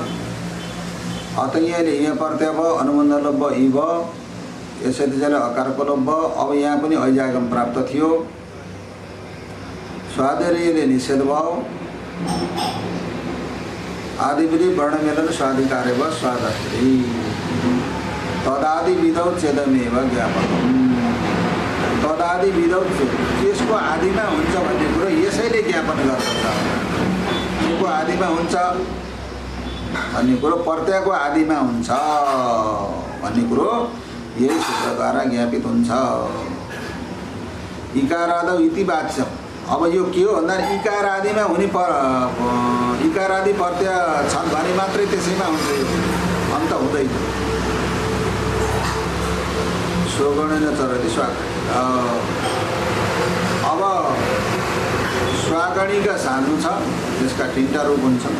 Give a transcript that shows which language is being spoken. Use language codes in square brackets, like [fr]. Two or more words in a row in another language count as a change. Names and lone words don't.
[ne] अतयले यहाँ पर्त्या भयो, अनुबन्ध लोप भयो, यी भयो, यसैले अकारको लोप भयो। अब यहाँ पनि ऐजागम प्राप्त थियो, स्वादेरीले निषेध भयो, आदिविधि वर्णमेलन स्वाधिकार्य भयो, स्वादस्त्री। [sa] तदादि विधौ चेदमेव ज्ञापकम्। तदादि विधौ [ne] त्यसको आदिमा हुन्छ भन्ने कुरो यसैले ज्ञापन गर्दछ। त्यसको आदिमा हुन्छ भन्ने कुरो प्रत्ययको आदिमा हुन्छ भन्ने कुरो यही सूत्रद्वारा ज्ञापित हुन्छ। [sa] इकारादौ इति वाच्यम्। [ne] अब यो के हो भन्दा इकार आदिमा हुने इकार आदि प्रत्यय छन् भने मात्रै त्यसैमा हुन्छ, अन्त हुँदैन। [sa] स्वगणेन चरति स्वागणी। [ne] अब स्वागणीका सान्नु छ, त्यसका तीनटा रूप हुन्छन्।